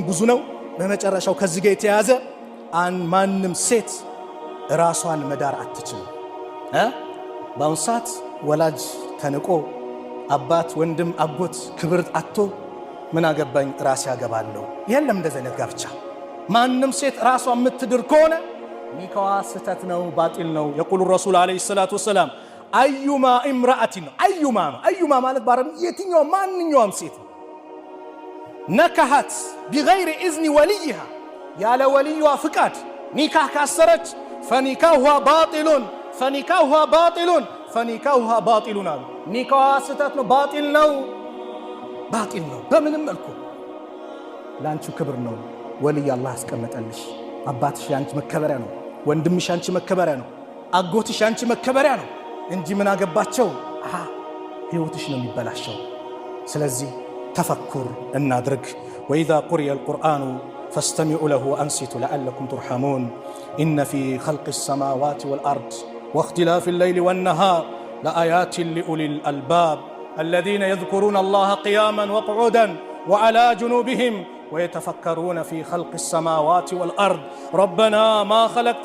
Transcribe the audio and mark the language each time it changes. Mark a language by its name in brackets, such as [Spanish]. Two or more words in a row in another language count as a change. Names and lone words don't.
[Amharic] ብዙ ነው በመጨረሻው ከዚህ ጋር የተያዘ ማንም ሴት ራሷን መዳር አትችልም በአሁን ሰዓት ወላጅ ተንቆ አባት ወንድም አጎት ክብር አጥቶ ምን አገባኝ ራስ ያገባለው የለም እንደዚህ አይነት ጋብቻ ማንም ሴት ራሷን የምትድር ከሆነ ኒካዋ ስተት ነው ባጢል ነው [Arabic] يقول الرسول عليه الصلاه والسلام ايما امراه ايما [Amharic] ማለት ባረም የትኛው ማንኛውም ሴት [Arabic] نكحت بغير اذن وليها [Amharic] ያለ ወልዩዋ ፍቃድ ኒካህ ካሰረች [Arabic] فنكاحها باطل [Amharic] ኒካዋ ስተት ነው ባጢል ነው በምንም መልኩ ላንቺ ክብር ነው ወልይ አላህ አስቀመጠልሽ አባትሽ ያንቺ መከበሪያ ነው ወንድምሽ ያንቺ መከበሪያ ነው አጎትሽ ያንቺ መከበሪያ ነው እንጂ ምን አገባቸው ህይወትሽ ነው የሚበላሸው ስለዚህ ተፈኩር እናድርግ [Arabic] وإذا قرئ القرآن فاستمعوا له وأنصتوا لعلكم ترحمون إن في خلق السماوات والأرض واختلاف الليل والنهار لآيات لأولي الألباب الذين يذكرون الله قياما وقعودا وعلى جنوبهم ويتفكرون في خلق السماوات والأرض ربنا ما خلقت